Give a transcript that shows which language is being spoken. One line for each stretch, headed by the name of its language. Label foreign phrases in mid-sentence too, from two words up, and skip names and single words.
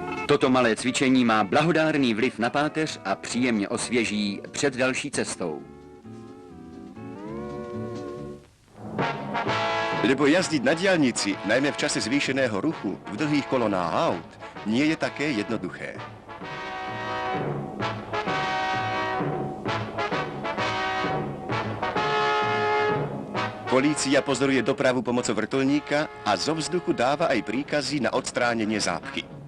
Czech: Toto malé cvičení má blahodárný vliv na páteř a příjemně osvěží před další cestou.
Slovak: Lebo jazdiť na diaľnici, najmä v čase zvýšeného ruchu, v dlhých kolonách aut, nie je také jednoduché. Polícia pozoruje dopravu pomocou vrtuľníka a zo vzduchu dáva aj príkazy na odstránenie zápchy.